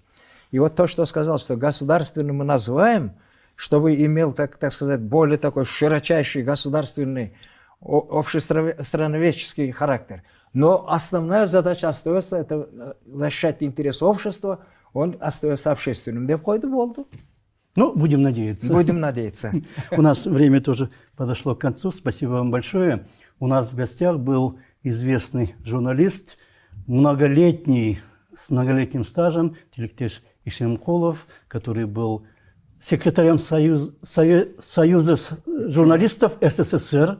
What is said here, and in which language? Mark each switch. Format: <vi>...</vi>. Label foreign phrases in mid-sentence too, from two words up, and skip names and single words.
<ru>И вот то, что сказал, что государственным мы называем, чтобы имел, так сказать, более такой широчайший государственный, общественноведческий характер. Но основная задача остается, это защищать интерес общества, он остается общественным.</ru> <ky>Деп койду болду.</ky> <ru>Ну, будем надеяться. Будем надеяться. У нас время тоже подошло к концу. Спасибо вам большое. У нас в гостях был известный журналист, с многолетним стажем, Тилектеш Ишемкулов, который был секретарем Союза журналистов СССР,</ru>